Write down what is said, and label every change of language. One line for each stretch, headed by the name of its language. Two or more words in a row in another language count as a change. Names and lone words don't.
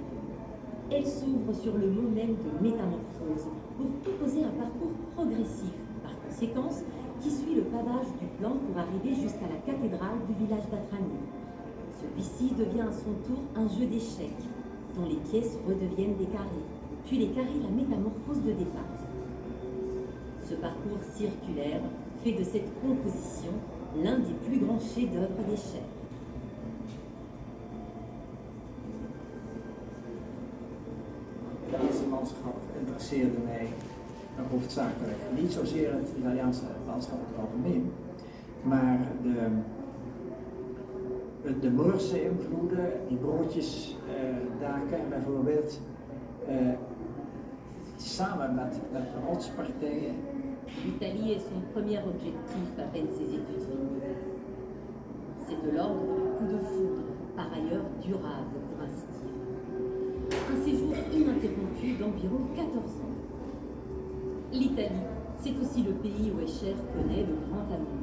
French: Elle s'ouvre sur le mot même de métamorphose pour proposer un parcours progressif, par conséquence, qui suit le pavage du plan pour arriver jusqu'à la cathédrale du village d'Atrani. Celui-ci devient à son tour un jeu d'échecs, dont les pièces redeviennent des carrés, puis les carrés la métamorphose de départ. Ce parcours circulaire fait de cette composition l'un des plus grands chefs-d'œuvre d'Escher.
Dutch: Het Italiaanse landschap interesseerde mij hoofdzakelijk niet zozeer het Italiaanse landschap in het algemeen, maar de Moorse invloeden, die broodjesdaken bijvoorbeeld, samen met rotspartijen.
French: L'Italie est son premier objectif à peine ses études finies. C'est de l'ordre du coup de foudre, par ailleurs durable pour ainsi dire. Un séjour ininterrompu d'environ 14 ans. L'Italie, c'est aussi le pays où Escher connaît le grand amour.